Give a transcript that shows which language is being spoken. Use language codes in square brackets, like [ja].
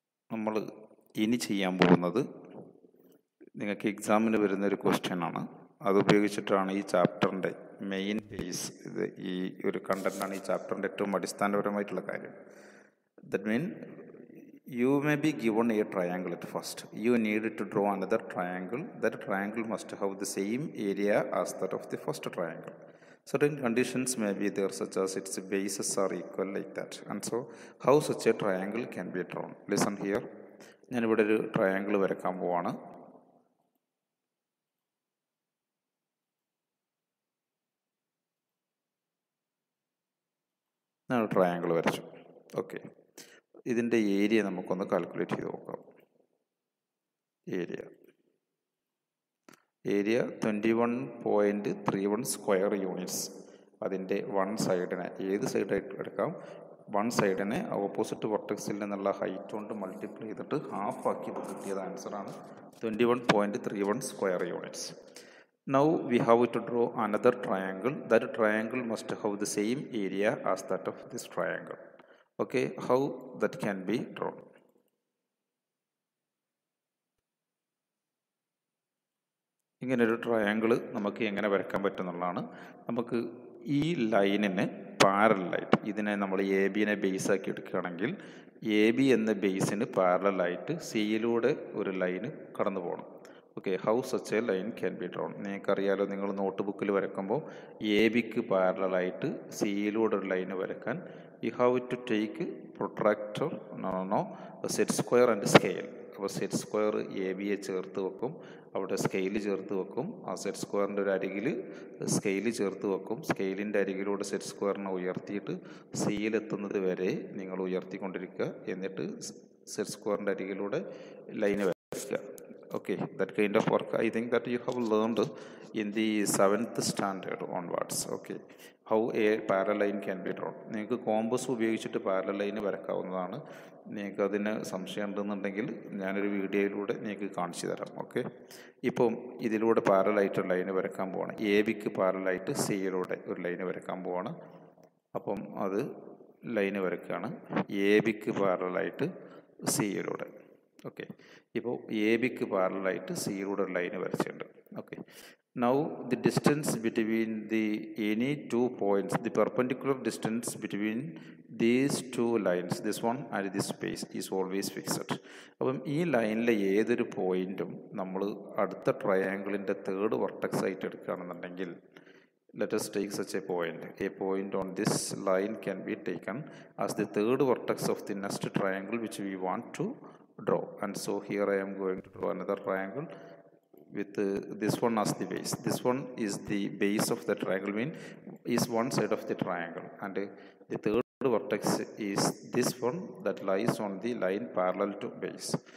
[ml] നമ്മൾ ഇനി ചെയ്യാൻ പോകുന്നത് നിങ്ങൾക്ക് എക്സാമിന് വരുന്നൊരു ക്വസ്റ്റ്യനാണ്. അതുപയോഗിച്ചിട്ടാണ് ഈ ചാപ്റ്ററിൻ്റെ മെയിൻ ബേസ്, ഇത് ഈ ഒരു കണ്ടൻ്റാണ് ഈ ചാപ്റ്ററിൻ്റെ ഏറ്റവും അടിസ്ഥാനപരമായിട്ടുള്ള കാര്യം. [en] That mean you may be given a triangle at first. You need to draw another triangle. That triangle must have the same area as that of the first triangle. Certain conditions may be there, such as its bases are equal like that. And so how such a triangle can be drawn? Listen here. [ml] ഞാനിവിടെ ഒരു triangle വരയ്ക്കാൻ പോവാണ്. ഞാൻ triangle വരച്ചു. Okay, ഇതിൻ്റെ area നമുക്കൊന്ന് calculate ചെയ്ത് നോക്കാം. Area 21.31 square units. അതിൻ്റെ വൺ സൈഡിനെ ഏത് സൈഡായിട്ട് എടുക്കാം, വൺ സൈഡിനെ ഓപ്പോസിറ്റ് വെർട്ടെക്സിൽ നിന്നുള്ള ഹൈറ്റ് കൊണ്ട് മൾട്ടിപ്ലൈ ചെയ്തിട്ട് ഹാഫ് ആക്കിയപ്പോൾ കിട്ടിയത് ആൻസറാണ് 21.31 square units. [en] Now we have to draw another triangle. That triangle must have the same area as that of this triangle. Okay, how that can be drawn? [ml] ഇങ്ങനൊരു triangle നമുക്ക് എങ്ങനെ വരയ്ക്കാൻ പറ്റുന്നുള്ളതാണ്. നമുക്ക് ഈ ലൈനിന് പാരലായിട്ട് ഇതിനെ നമ്മൾ എ ബിനെ ബേസ് ആക്കി എടുക്കുകയാണെങ്കിൽ എ ബി എന്ന ബേസിന് പാരലായിട്ട് സിയിലൂടെ ഒരു ലൈന് കടന്നു പോകണം. [en] Okay, how such a line can be drawn? [ml] നിങ്ങൾക്കറിയാലോ, നിങ്ങൾ നോട്ട് ബുക്കിൽ വരയ്ക്കുമ്പോൾ എ ബിക്ക് പാരലായിട്ട് സിയിലൂടെ ഒരു ലൈന് വരയ്ക്കാൻ [en] You have to take protractor set square and scale. [ml] അപ്പോൾ സെറ്റ് സ്ക്വയർ എ ബിയെ ചേർത്ത് വെക്കും, അവിടെ സ്കെയിൽ ചേർത്ത് വെക്കും. ആ സെറ്റ് സ്ക്വയറിൻ്റെ ഒരു അരികിൽ സ്കെയിൽ ചേർത്ത് വെക്കും. സ്കെയിലിൻ്റെ അരികിലൂടെ സെറ്റ് സ്ക്വയറിനെ ഉയർത്തിയിട്ട് സിയിലെത്തുന്നത് വരെ നിങ്ങൾ ഉയർത്തിക്കൊണ്ടിരിക്കുക. എന്നിട്ട് സെറ്റ് സ്ക്വയറിൻ്റെ അരികിലൂടെ ലൈന് വരയ്ക്കുക. [en] Okay, that kind of work I think that you have learned in the 7th standard onwards. Okay, how a parallel line can be drawn. [ml] നിങ്ങൾക്ക് കോമ്പസ് ഉപയോഗിച്ചിട്ട് പാരലൽ ലൈന് വരയ്ക്കാവുന്നതാണ്. നിങ്ങൾക്ക് അതിന് സംശയം ഉണ്ടെന്നുണ്ടെങ്കിൽ ഞാനൊരു വീഡിയോയിലൂടെ നിങ്ങൾക്ക് കാണിച്ചു തരാം. ഓക്കെ, ഇപ്പം ഇതിലൂടെ പാരലായിട്ട് ഒരു ലൈന് വരയ്ക്കാൻ പോവാണ്. എ ബിക്ക് പാരലായിട്ട് സിയിലൂടെ ഒരു ലൈന് വരയ്ക്കാൻ പോവാണ്. അപ്പം അത് ലൈന് വരയ്ക്കുകയാണ് എ ബിക്ക് പാരലായിട്ട് സിയിലൂടെ. ഓക്കെ, ഇപ്പോൾ എ ബിക്ക് പാരലായിട്ട് സിയിലൂടെ ഒരു ലൈന് വരച്ചിട്ടുണ്ട്. [en] Okay, now the distance between the any two points, the perpendicular distance between these two lines, this one and this space is always fixed. [ml] അപ്പം ഈ ലൈനിലെ ഏതൊരു പോയിൻറ്റും നമ്മൾ അടുത്ത ട്രയാങ്കിളിൻ്റെ തേർഡ് വെർട്ടെക്സ് ആയിട്ട് എടുക്കുകയാണെന്നുണ്ടെങ്കിൽ, [en] let us take such a point. A point on this line can be taken as the third vertex of the next triangle which we want to draw. And so here I am going to draw another triangle with this one as the base. This one is the base of the triangle, is one side of the triangle, and the third vertex is this one that lies on the line parallel to base.